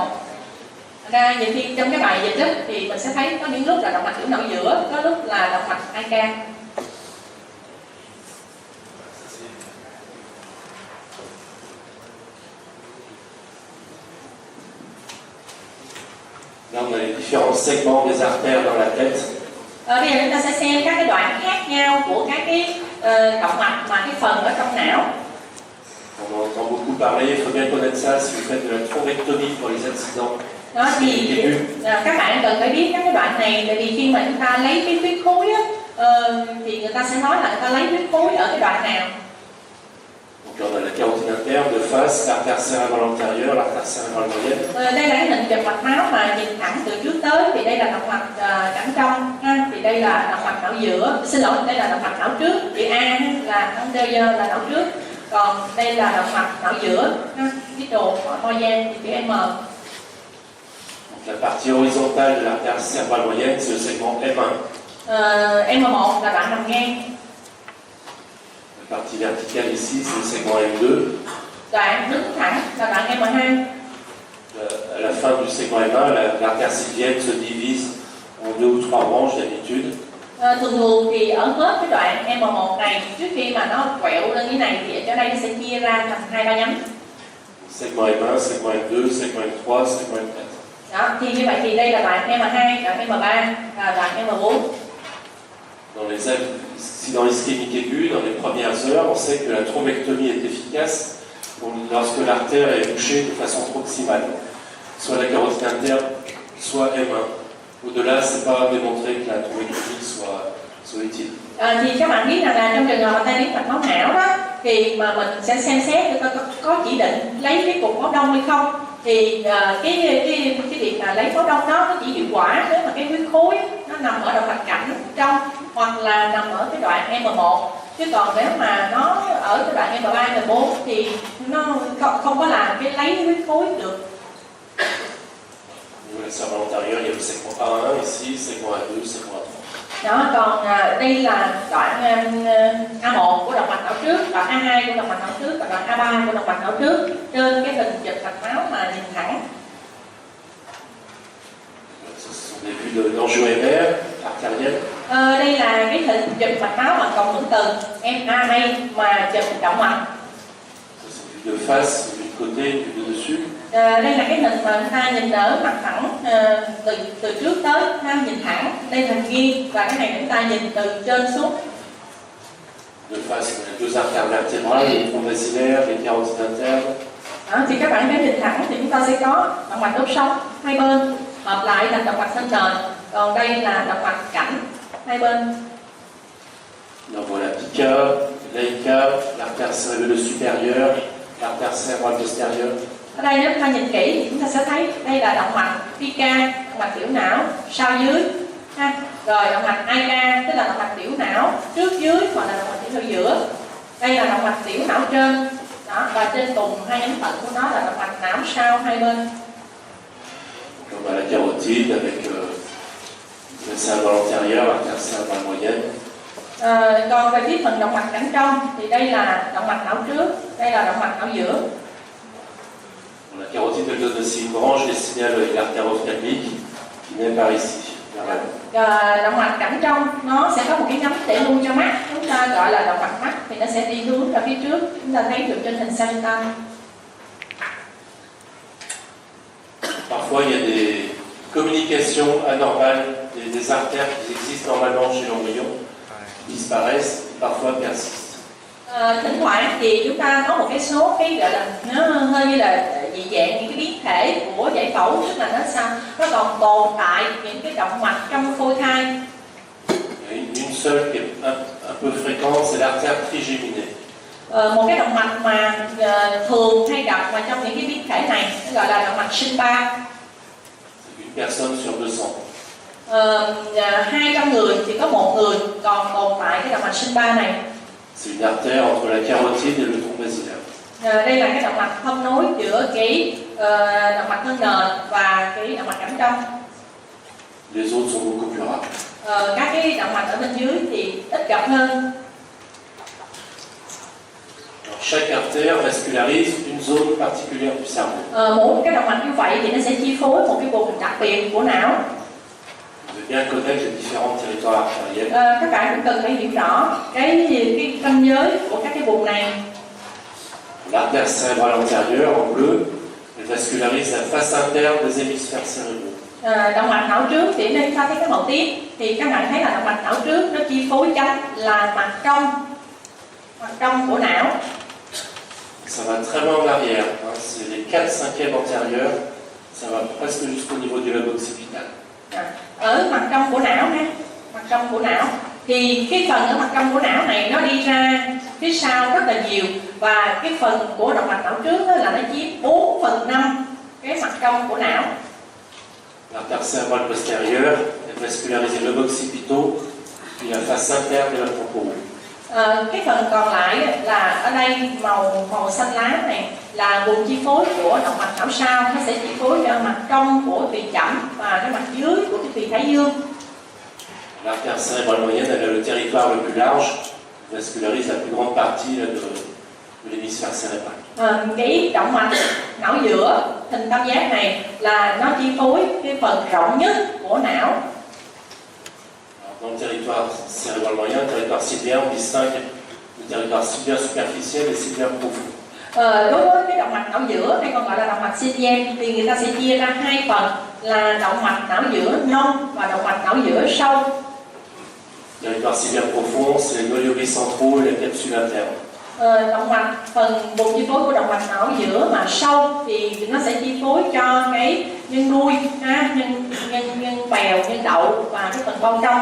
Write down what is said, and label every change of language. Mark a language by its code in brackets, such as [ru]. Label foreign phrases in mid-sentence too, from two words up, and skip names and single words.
[vi] Ra nhiều khi trong cái bài dịch thì mình sẽ thấy có những lúc là động mạch tiểu não giữa, có lúc là động mạch IK. [fr] Là, on a les différents segments des artères dans la tête. [vi] Bây giờ chúng ta sẽ xem các cái đoạn khác nhau của các cái động mạch mà cái phần ở trong não. [fr] On en entend beaucoup parler, il faut bien connaître ça si vous faites de la thrombectomie pour les accidents. [vi] Đó thì các bạn cần phải biết các cái đoạn này, tại vì khi mà chúng ta lấy cái huyết khối á, thì người ta sẽ nói là người ta lấy huyết khối ở cái đoạn nào. [fr] Donc là, on a la carotide interne de face, l'artère cérébrale antérieure, l'artère cérébrale moyenne. [vi] Đây là cái hình chụp mạch máu mà nhìn thẳng từ trước tới, thì đây là động mạch cẳng trong ha, thì đây là động mạch não giữa, xin lỗi, đây là động mạch não trước, chữ A là anterior là não trước, còn đây là động mạch não giữa ha, cái đồ to gian thì chữ M. [fr] La partie horizontale de l'artère cérébrale moyenne, c'est le segment M1. [vi] M1 là đoạn nằm ngang. [fr] La partie verticale ici, c'est le segment M2. [vi] Đoạn đứng thẳng là đoạn M2. [fr] À la fin du segment M1, l'artère sylvienne se divise en 2 ou 3 branches d'habitude. [vi] Thường thì ở hết cái đoạn M1 này, trước khi mà nó quẹo lên như này thì ở chỗ đây nó sẽ chia ra thành 2-3 nhánh. [fr] Segment M1, segment M2, segment M3, segment M4. [vi] Đó, thì như vậy thì đây là đoạn M2, đoạn M3 và đoạn M4. [fr] Si dans l'ischémique aiguë, dans les premières heures, on sait que la thrombectomie est efficace lorsque l'artère est bouchée de façon proximale, soit la carotide interne, soit M1. Au-delà, ce n'est pas démontré que la thrombectomie soit utile. [vi] Thì các bạn biết rằng là trong trường hợp mà tai biến mạch máu não đó, thì mà mình sẽ xem xét có chỉ định lấy cái cục máu đông hay không. Thì cái việc là lấy máu đông đó nó chỉ hiệu quả nếu mà cái huyết khối nó nằm ở động mạch cảnh trong hoặc là nằm ở cái đoạn M1, chứ còn nếu mà nó ở cái đoạn M3, M4 thì nó không có làm cái lấy huyết khối được. [fr] La servante antérieure, il y a le segment A1 ici, segment A2, segment A3. [vi] Đó, còn đây là đoạn A1 của động mạch não trước, đoạn A2 của động mạch não trước và đoạn A3 của động mạch não trước trên cái hình chụp mạch máu mà nhìn thẳng. [fr] Ce sont des vues de l'angio-MR artérielle. [vi] Đây là cái hình chụp mạch máu bằng cộng hưởng từ MRA mà chụp động mạch. [fr] C'est une vue de face, une vue de côté, une vue de dessus. [vi] Đây là cái hình mà người ta nhìn ở mặt thẳng từ trước tới, nhìn thẳng. Đây là hình nghiêng và cái này chúng ta nhìn từ trên xuống. [fr] De face, on a deux artères latérales, les troncs basilaires, les carotides internes. [vi] Đó, thì các bạn thấy nhìn thẳng thì chúng ta sẽ có động mạch đốt sống hai bên hợp lại thành động mạch thân nền. Còn đây là động mạch cảnh hai bên. [fr] Donc voilà, pica, laica, l'artère cérébrale supérieure, l'artère cérébrale postérieure. [vi] Ở đây nếu chúng ta nhìn kỹ thì chúng ta sẽ thấy đây là động mạch pica, động mạch tiểu não sau dưới. Rồi động mạch AICA tức là động mạch tiểu não trước dưới hoặc là động mạch tiểu não giữa. Đây là động mạch tiểu não trên. Đó, và trên cùng hai nhánh phận của nó là động mạch não sau hai bên. [fr] Comme à la carotide avec le cérébral antérieur, l'artère cérébrale moyenne. [vi] Còn về phía phần động mạch cảnh trong thì đây là động mạch não trước, đây là động mạch não giữa. [fr] La carotide elle donne aussi une branche destinée avec l'artère ophtalmique qui naît par ici. [vi] Động mạch cảnh trong nó sẽ có một cái nhánh để lưu cho mắt, chúng ta gọi là động mạch mắt, thì nó sẽ đi hướng ra phía trước, chúng ta thấy được trên hình sagittal. [fr] Parfois il y a des communications anormales, des artères qui existent normalement chez l'embryon, qui disparaissent, parfois persistent. [vi] Thỉnh thoảng thì chúng ta có một cái số cái gọi là nó hơi như là dị dạng những cái biến thể của giải phẫu, tức là nó còn tồn tại những cái động mạch trong phôi thai. [fr] Une seule qui est un peu fréquente, c'est l'artère trigéminée. [vi] Một cái động mạch mà thường hay gặp mà trong những cái biến thể này gọi là động mạch sinh ba. [fr] Une personne sur 200. [vi] 200 người thì có một người còn tồn tại cái động mạch sinh ba này. [fr] C'est une artère entre la carotide et le tronc basilaire. [vi] Đây là cái động mạch thông nối giữa cái động mạch thân nền và cái động mạch cảnh trong. [fr] Les autres sont beaucoup plus rares. [vi] Các cái động mạch ở bên dưới thì ít gặp hơn. [fr] Chaque artère vascularise une zone particulière du cerveau. [vi] Mỗi cái động mạch như vậy thì nó sẽ chi phối một cái vùng đặc biệt của não. [fr] Vous devez bien connaître les différents territoires artériels. [vi] Các bạn cũng cần phải hiểu rõ cái ranh giới của các cái vùng này. [fr] L'artère cérébrale antérieure en bleu, elle vascularise la face interne des hémisphères cérébraux. [vi] Động mạch não trước thì đây ta thấy cái màu tím thì các bạn thấy là động mạch não trước nó chi phối chánh là mặt trong của não. [fr] Ça va très loin en arrière, c'est les 4/5 antérieurs, ça va presque jusqu'au niveau du lobe occipital. [vi] Ở mặt trong của não ha, mặt trong của não thì cái phần ở mặt trong của não này nó đi ra phía sau rất là nhiều, và cái phần của động mạch não trước là nó chiếm 4/5 cái mặt trong của não. [fr] L'artère cérébrale postérieure, elle vascularise le lobe occipitaux, puis la face interne de la temporale. [vi] Cái phần còn lại là ở đây màu xanh lá này là vùng chi phối của động mạch não sau, nó sẽ chi phối cho mặt trong của tùy chẩm và cái mặt dưới của cái tùy thái dương. [fr] L'artère cérébrale moyenne, elle a le territoire le plus large, vascularise la plus grande partie là, de l'hémisphère cérébral. [vi] Cái động mạch não giữa hình tam giác này là nó chi phối cái phần rộng nhất của não. [fr] Dans le territoire cérébral moyen, le territoire sylvien, on distingue le territoire sylvien superficiel et sylvien profond. [vi] Đối với cái động mạch não giữa hay còn gọi là động mạch sylvien thì người ta sẽ chia ra hai phần là động mạch não giữa nông và động mạch não giữa sâu. [fr] Le territoire sylvien profond, c'est les noyaux bicentraux et la capsule interne. [vi] Động mạch phần vùng chi phối của động mạch não giữa mà sâu thì nó sẽ chi phối cho cái nhân đuôi, nhân bèo, nhân đậu và cái phần bông trong.